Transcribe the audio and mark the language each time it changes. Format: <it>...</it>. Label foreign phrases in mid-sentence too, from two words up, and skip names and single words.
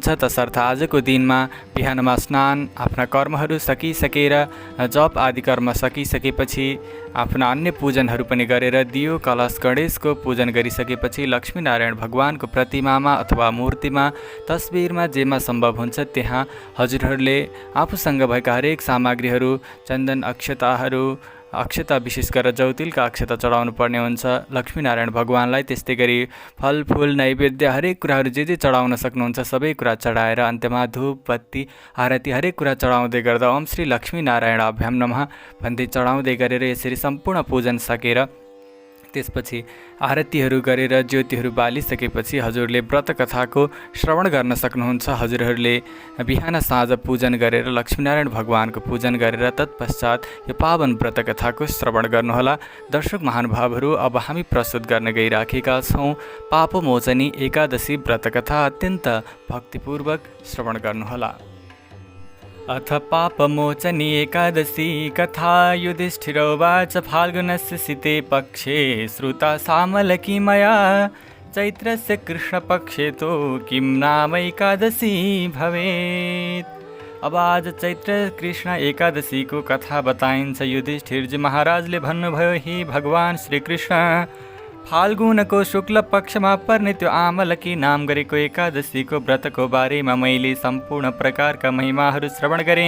<ne>तसर्थ आजको दिनमा बिहानमा स्नान, आफ्ना कर्महरू सकिसकेर, जप आदि कर्म सकिसकेपछि आफ्ना अन्य पूजनहरू पनि गरेर दियो कलश गणेशको पूजन गरिसकेपछि लक्ष्मीनारायण भगवानको प्रतिमामा अथवा मूर्तिमा, तस्बिरमा, जेमा सम्भव हुन्छ त्यहाँ हजुरहरूले आफूसँग भएका हरेक सामग्रीहरू, चन्दन, अक्षता विशेष गरेर जौतिलका अक्षता चढाउनु पर्ने हुन्छ लक्ष्मीनारायण भगवानलाई। त्यस्तै गरी फलफुल, नैवेद्य, हरेक कुराहरू जे चढाउन सक्नुहुन्छ सबै कुरा चढाएर अन्त्यमा धूप, बत्ती, आरती हरेक कुरा चढाउँदै गर्दा</ne> <sa>ओम श्री लक्ष्मीनारायणाभ्याम नमः</sa> <ne>भन्दै चढाउँदै गरेर यसरी सम्पूर्ण पूजन सकेर त्यसपछि आरतीहरू गरेर ज्योतिहरू बालिसकेपछि हजुरले व्रत कथाको श्रवण गर्न सक्नुहुन्छ। हजुरहरूले बिहान साँझ पूजन गरेर लक्ष्मीनारायण भगवानको पूजन गरेर तत्पश्चात यो पावन व्रत कथाको श्रवण गर्नुहोला। दर्शक महानुभावहरू, अब हामी प्रस्तुत गर्न गइराखेका छौँ पापमोचनी एकादशी व्रत कथा। अत्यन्त भक्तिपूर्वक श्रवण गर्नुहोला। अथ पापमोचनी एकादशी कथा।</ne> <sa>युधिष्ठिरोवाच फाल्गुनस्य शीते पक्षे श्रुता सामलकी मया चैत्रस्य कृष्णपक्षे तो किं नाम एकादशी भवेत्।</sa> <ne>अब आज चैत्र कृष्ण एकादशीको कथा बताइन्छ। युधिष्ठिरजी महाराजले भन्नुभयो, हे भगवान श्रीकृष्ण, फाल्गुनको शुक्ल पक्षमा पर्ने त्यो आमलकी नाम गरेको एकादशीको व्रतको बारेमा मैले सम्पूर्ण प्रकारका महिमाहरू श्रवण गरेँ।</ne>